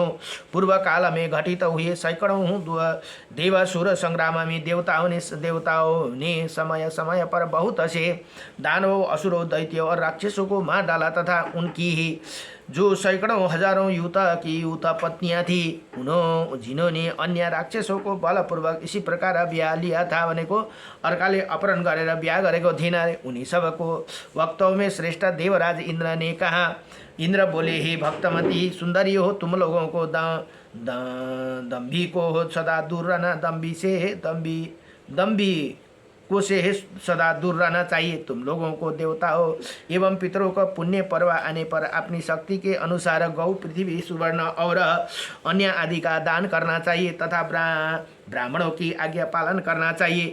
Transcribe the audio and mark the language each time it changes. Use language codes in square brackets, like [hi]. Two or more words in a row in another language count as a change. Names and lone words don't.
[hi] पूर्व काल में घटित हुए सैकड़ों देवासुर संग्राम में देवताओं ने समय समय पर बहुत से दानवों, असुरों, दैत्यों और राक्षसों को मार डाला तथा उनकी ही जो सैकड़ों हजारों युवत पत्नियां थी जिन्होंने अन्य राक्षसों को बलपूर्वक इसी प्रकार ब्याह लिया था [ne] भनेको अर्काले अपहरण गरेर ब्याह गरेको थिएन। [hi] उनी सबको वक्तों में श्रेष्ठ देवराज इंद्र ने कहा। इंद्र बोले, हे भक्तमती सुंदरी हो, तुम लोगों को दम्भी को सदा दूर रहना, दम्भी को से सदा दूर रहना चाहिए। तुम लोगों को देवताओं एवं पितरों का पुण्य पर्व आने पर अपनी शक्ति के अनुसार गौ, पृथ्वी, सुवर्ण और अन्य आदि का दान करना चाहिए तथा ब्राह्मणों की आज्ञा पालन करना चाहिए।